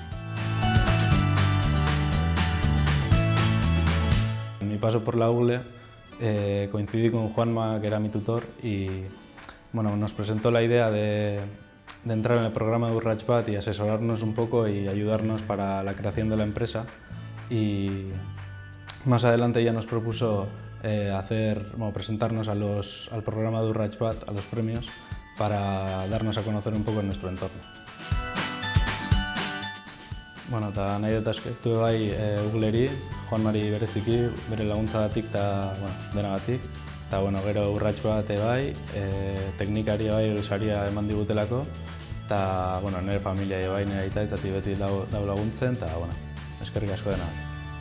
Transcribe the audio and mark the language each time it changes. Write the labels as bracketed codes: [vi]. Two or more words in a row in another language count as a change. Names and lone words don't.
[es] En mi paso por la UGLE coincidí con Juanma, que era mi tutor, y nos presentó la idea de entrar en el programa de Urratsbat y asesorarnos un poco y ayudarnos para la creación de la empresa. Y más adelante ya nos propuso presentarnos al programa de Urratsbat, a los premios, para darnos a conocer un poco en nuestro entorno. [eu] Eta nahi dut eskertu bai Ugleri, Juanmari bereziki, bere laguntzagatik eta denagatik. Eta gero Urratsbat bai, teknikari bai saria eman digutelako, eta nire familia bai, nire aita izatik beti dau laguntzen, eta eskerrik asko denagatik.